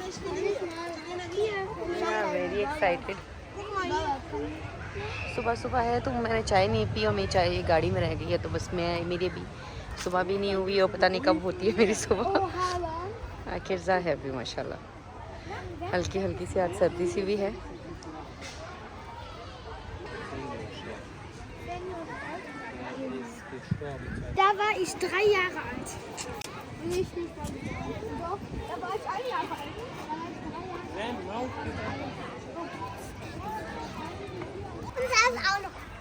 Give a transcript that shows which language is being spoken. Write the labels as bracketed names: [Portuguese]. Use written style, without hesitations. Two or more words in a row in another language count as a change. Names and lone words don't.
[English] Very excited. [Hindi] सुबह सुबह है तो मैंने चाय नहीं पी और मेरी चाय गाड़ी में रह गई है तो बस मेरी भी सुबह भी नहीं हुई और पता नहीं कब होती है मेरी सुबह। किरजा है अभी माशाल्लाह, हल्की हल्की सी आज सर्दी सी भी है। [German] Da war ich 3 Jahre alt. Nee, ich nicht. Doch, da war ich 1 Jahr alt. Und da ist auch noch.